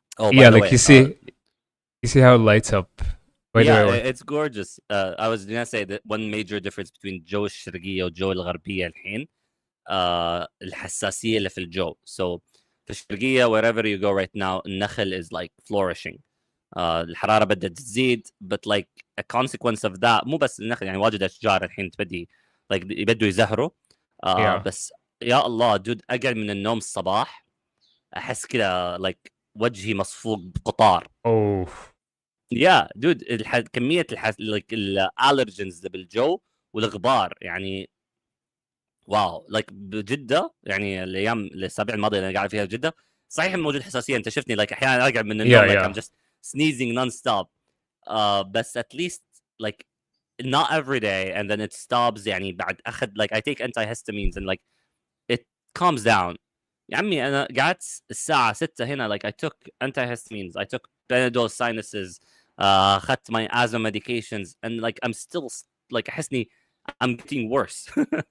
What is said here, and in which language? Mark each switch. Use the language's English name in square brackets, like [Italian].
[English] Yeah, like you see how it lights up. It's gorgeous. I was gonna say that one major difference between [Arabic] جو الشرقية وجو الغربية الحين الحساسية اللي في الجو. [English] So [Arabic] في الشرقية [English] wherever you go right now [Arabic] النخل [English] is like flourishing. [Arabic] الحرارة بدأت تزيد, but like a consequence of that مو بس النخل, يعني واجد أشجار الحين تبدي like يبدوا يزهروا. بس يا الله دود أقعد من النوم الصباح أحس كذا like وجهي مصفوق بقطار. يا دود كمية like الالرجنز بالجو والغبار يعني واو. like بجدة يعني الأيام الأسابيع الماضية اللي أنا قاعد فيها بجدة صحيح موجود حساسيه، انت شفتني like احيانا ارجع من النوم like I'm [English] yeah. just sneezing non-stop. [Arabic] بس [English] at least like not every day and then it stops. [Arabic] يعني بعد اخذ [English] like I take antihistamines and like it calms down. [Arabic] يا عمي انا قعدت الساعه 6 هنا [English] like I took antihistamines, I took Benadryl sinuses, [Arabic] اخذت [English] my asthma medications and like I'm still like [Arabic] احسني [English] I'm getting worse.